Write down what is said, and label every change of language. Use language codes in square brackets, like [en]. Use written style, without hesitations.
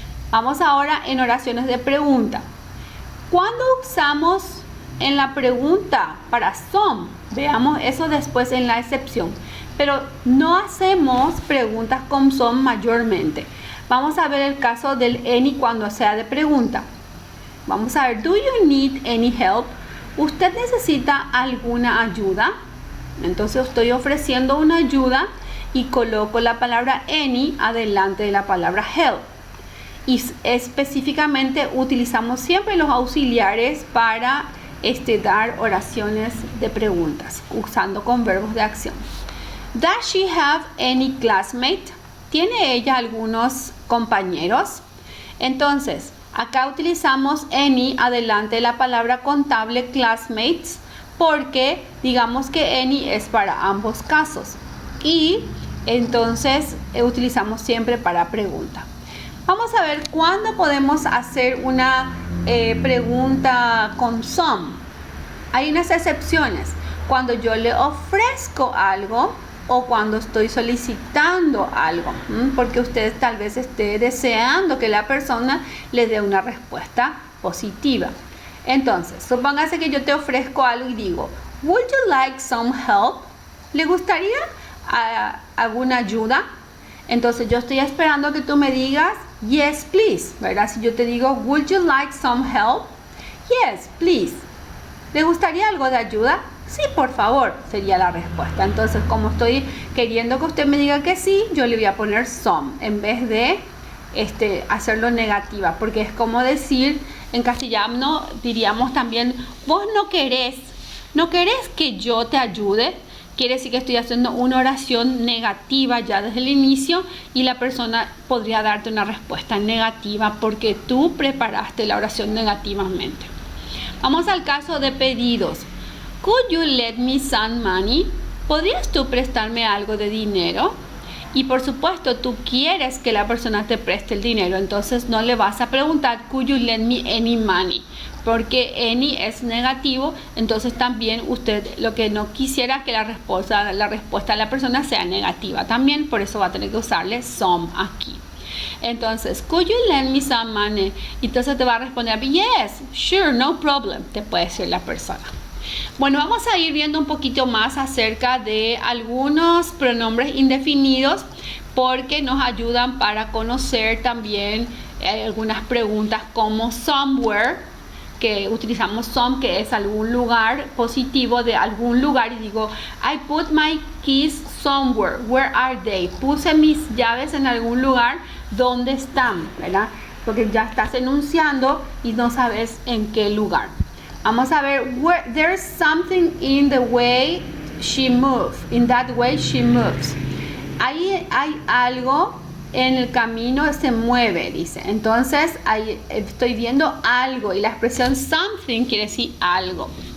[es] Vamos ahora en oraciones de pregunta. ¿Cuándo usamos en la pregunta para some? Veamos eso después en la excepción. Pero no hacemos preguntas con some mayormente. Vamos a ver el caso del any cuando sea de pregunta. Vamos a ver, [en] do you need any help? [es] ¿Usted necesita alguna ayuda? Entonces estoy ofreciendo una ayuda y coloco la palabra any adelante de la palabra help. Y específicamente utilizamos siempre los auxiliares para dar oraciones de preguntas usando con verbos de acción. [en] Does she have any classmate? [es] ¿Tiene ella algunos compañeros? Entonces, acá utilizamos any adelante de la palabra contable classmates porque digamos que any es para ambos casos y entonces utilizamos siempre para pregunta. Vamos a ver cuándo podemos hacer una pregunta con some. Hay unas excepciones. Cuando yo le ofrezco algo o cuando estoy solicitando algo, porque usted tal vez esté deseando que la persona le dé una respuesta positiva. Entonces, supóngase que yo te ofrezco algo y digo, [en] would you like some help? [es] ¿Le gustaría alguna ayuda? Entonces yo estoy esperando que tú me digas, [en] yes, please, [es] ¿verdad? Si yo te digo, [en] would you like some help? Yes, please. [es] ¿Le gustaría algo de ayuda? Sí, por favor, sería la respuesta. Entonces, como estoy queriendo que usted me diga que sí, yo le voy a poner some en vez de hacerlo negativa, porque es como decir, en castellano diríamos también, vos no querés que yo te ayude. Quiere decir que estoy haciendo una oración negativa ya desde el inicio y la persona podría darte una respuesta negativa porque tú preparaste la oración negativamente. Vamos al caso de pedidos. [en] Could you let me some money? [es] ¿Podrías tú prestarme algo de dinero? Y por supuesto, tú quieres que la persona te preste el dinero, entonces no le vas a preguntar, [en] could you lend me any money? [es] Porque any es negativo, entonces también usted lo que no quisiera que la respuesta de la persona sea negativa también, por eso va a tener que usarle some aquí. Entonces, [en] could you lend me some money? [es] Entonces te va a responder, [en] yes, sure, no problem, [es] te puede decir la persona. Bueno, vamos a ir viendo un poquito más acerca de algunos pronombres indefinidos porque nos ayudan para conocer también algunas preguntas como somewhere, que utilizamos some, que es algún lugar positivo de algún lugar, y digo, [en] I put my keys somewhere, where are they? [es] Puse mis llaves en algún lugar, ¿dónde están? ¿Verdad? Porque ya estás enunciando y no sabes en qué lugar. Vamos a ver, [en] there's something in the way she moves. In that way she moves. [es] Ahí hay algo en el camino, se mueve, dice. Entonces, ahí estoy viendo algo y la expresión something quiere decir algo.